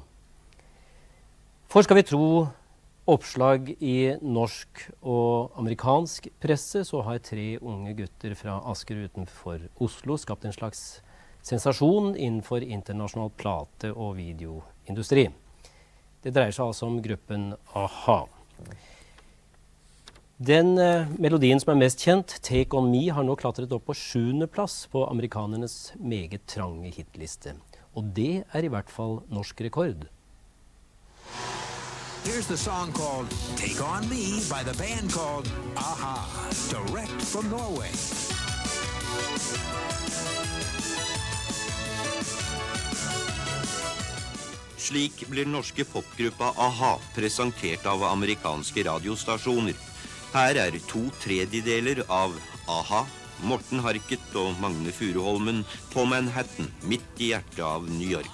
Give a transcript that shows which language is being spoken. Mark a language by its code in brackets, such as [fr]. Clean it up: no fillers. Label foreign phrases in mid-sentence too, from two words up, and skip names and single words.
[no] For skal vi tro oppslag i norsk og amerikansk presse, så har 3 unge gutter fra Asker utenfor Oslo skapt en slags sensasjon innenfor internasjonal plate- og videoindustri. Det dreier seg altså om gruppen Aha. Den melodien som er mest kjent, Take On Me, har nå klatret opp på 7. plass på amerikanernes meget trange hitliste. Og det er i hvert fall norsk rekord. [en] Here's the song called Take On Me by the band called Aha, direct from Norway. [no] Slik blir norske popgruppa Aha presentert av amerikanske radiostasjoner. Her er 2/3 av Aha, Morten Harket og Magne Furuholmen på Manhattan, midt i hjertet av New York.